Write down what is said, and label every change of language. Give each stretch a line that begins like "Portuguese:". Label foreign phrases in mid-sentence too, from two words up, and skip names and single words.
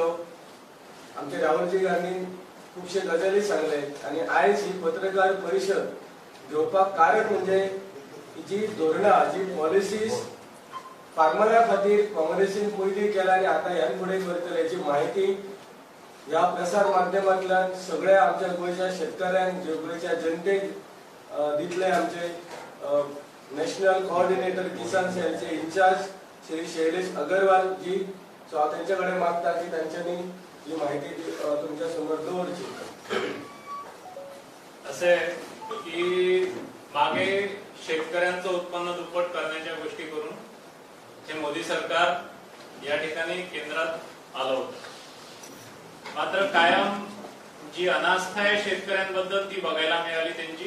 Konkani: आमचे राहुलजी गांधी खूपशे गजाली सांगले आणि आयज ही पत्रकार परिषद घेवपाक कारण म्हणजे जी धोरणा जी पॉलिसीज फार्मरा खातीर काँग्रेसीन पयलीं केला आणि आता ह्या फुडें करतले याची माहिती या प्रसार माध्यमांतल्यान सगळ्या आमच्या गोंयच्या शेतकऱ्यांक गोंयच्या जनतेक दितले। आमचे
English: national coordinator
Konkani: किसान सेलचे इंचार्ज श्री शैलेश अगरवाल जी, सो हांव त्यांच्या कडेन मागता की तांच्यांनी ही माहिती तुमच्या समोर दवरची।
Marathi: असे की मागे शेतकऱ्यांचं उत्पन्न दुप्पट करण्याच्या गोष्टी करून हे मोदी सरकार या ठिकाणी केंद्रात आलं होतं, मात्र कायम जी अनास्था आहे शेतकऱ्यांबद्दल ती बघायला मिळाली।